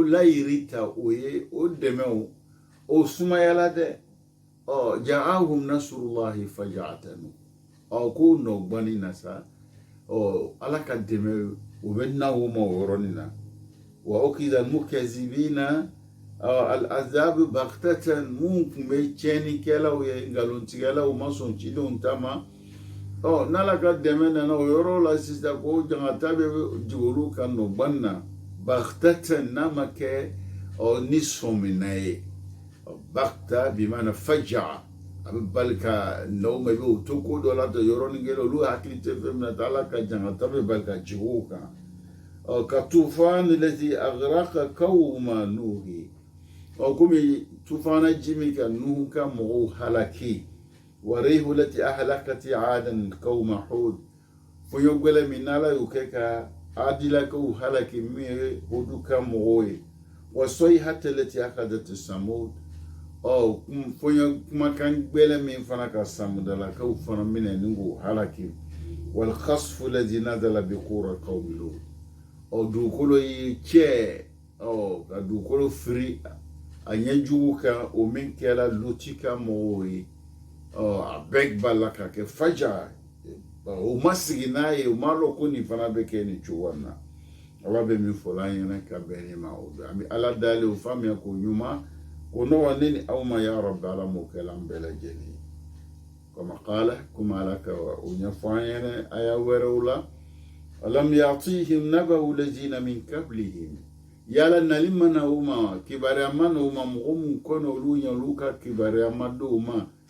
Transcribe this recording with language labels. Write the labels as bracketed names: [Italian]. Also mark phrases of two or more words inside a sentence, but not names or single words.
[Bambara] layiri ta o ye o dɛmɛw o sumayala dɛ [Arabic] جاءهم نصر الله فجأة [Bambara] ko nɔgbani na sa ala ka dɛmɛ o bɛ na o ma o yɔrɔnin na [Arabic] وأخذ المكذبين العذاب بغتة [Bambara] mun kun bɛ tiɲɛnikɛlaw ye ngalontigɛlaw ma sɔn cidenw ta ma n'ala ka dɛmɛ nana o yɔrɔ la sisan ko jangata bɛ jigin olu kan nɔgbani na baghtatan n'a ma kɛ ni sɔmina ye baghta bimana faja a bɛ bali ka n'aw ma i bɛ o to ko dɔ la ten yɔrɔnin kelen olu hakili tɛ fɛn min na ala ka jangata bɛ bali ka jigin o kan ka [Arabic] طوفان التي أغرق قوم نوح [Bambara] komi tufana ji min ka nuhu ka mɔgɔw halaki [Arabic] وريح التي أهلكت عادا قوم هود [Bambara] fonyo gwɛlɛ min n'ala y'o kɛ ka adilakaw halaki min ye hudu ka mɔgɔw ye [Arabic] وصيحة التي أخذت ثمود [Bambara] fonyo kumakan gwɛlɛ min fana ka samudalakaw fana minɛ ni k'o halaki [Arabic] والخسف التي نزل بقرى قوم لوط [Bambara] dugukolo yi cɛ ka dugukolo firi a ɲɛjugu kan o min kɛra luti ka mɔgɔw ye a bɛɛ b'a la ka kɛ faja o ma sigi n'a ye o ma lɔn ko nin fana bɛ kɛ nin cogo na ala bɛ min fɔ an ɲɛna ka bɛn ne ma o an bɛ ala dalen o faamuya ko ɲuman ko nɔgɔ ne ni aw ma [Arabic] يا رب [Bambara] ala m'o kɛla an bɛɛ lajɛlen kama qala komi ala ka o ɲɛfɔ an ɲɛna aya wɛrɛw la [Arabic] ألم يأتهم نبأ الذين من قبلهم [Bambara] yala nali mana o ma kibaruya ma na o ma mɔgɔ mun kɔnɔ olu ɲɛ olu ka kibaruya ma d'o ma